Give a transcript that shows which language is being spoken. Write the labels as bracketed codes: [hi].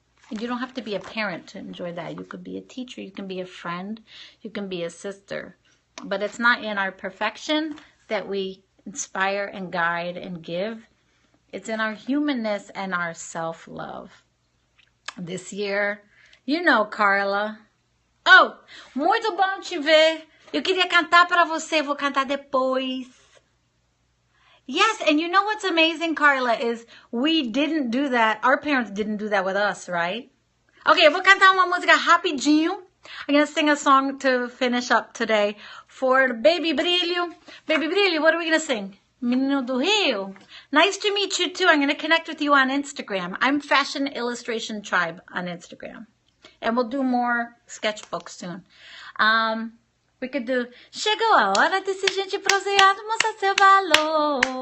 [en] And you don't have to be a parent to enjoy that. You could be a teacher, you can be a friend, you can be a sister. But it's not in our perfection that we inspire and guide and give. It's in our humanness and our self-love. This year, you know, Carla. [pt] Oh, muito bom te ver. Eu queria cantar para você, vou cantar depois. [en] Yes, and you know what's amazing, Carla, is we didn't do that. Our parents didn't do that with us, right? [pt] Okay, eu vou cantar uma música rapidinho. [en] I'm going to sing a song to finish up today for Baby Brilho. Baby Brilho, what are we going to sing? Menino do Rio. Nice to meet you too. I'm going to connect with you on Instagram. I'm Fashion Illustration Tribe on Instagram. And we'll do more sketchbooks soon. We could do [pt] Chegou a hora desse gente bronzeado mostrar seu valor.